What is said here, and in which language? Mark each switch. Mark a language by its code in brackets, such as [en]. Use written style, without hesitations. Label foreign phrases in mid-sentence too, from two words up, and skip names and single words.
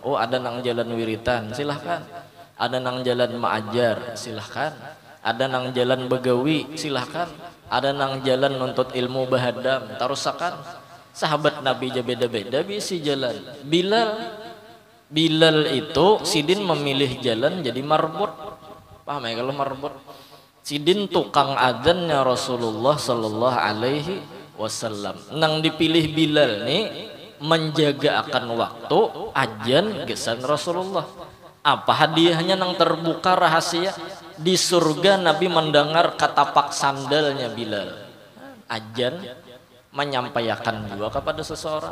[bjn] Oh ada nang jalan wiritan silahkan, ada nang jalan maajar silahkan, ada nang jalan begawi silahkan, ada nang jalan nuntut ilmu bahadam tarusakan. Sahabat Nabi aja beda-beda bisi jalan. Bilal itu sidin memilih jalan jadi marbut. Paham ya kalau marbut? Sidin tukang adzannya Rasulullah [ar] صلى الله عليه وسلم. [bjn] Nang dipilih Bilal nih menjaga akan waktu ajan gesan Rasulullah. Apa hadiahnya nang terbuka rahasia di surga? Nabi mendengar katapak sandalnya Bilal. Ajan menyampaikan juga kepada seseorang.